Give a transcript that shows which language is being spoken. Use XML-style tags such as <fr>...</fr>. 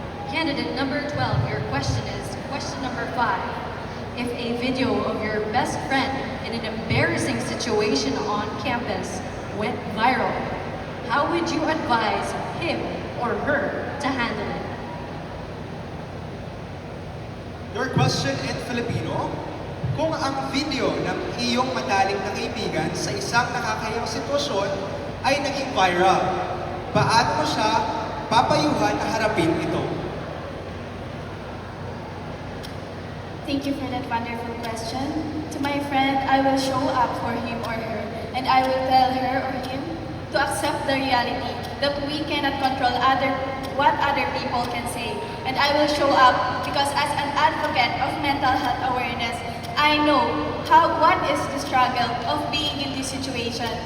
<en>Candidate number 12, your question is question number 5. If a video of your best friend in an embarrassing situation on campus went viral, how would you advise him or her to handle it? Your question in Filipino.</en> <tl>Kung ang video ng iyong mataling na kaibigan sa isang nakakayang sitwasyon ay naging viral, paano mo siya papayuhan na harapin ito?</tl> <en>Thank you for that wonderful question. To my friend, I will show up for him or her, and I will tell her or him to accept the reality that we cannot control what other people can say. And I will show up because as an advocate of mental health awareness, I know what is the struggle of being in this situation.</en>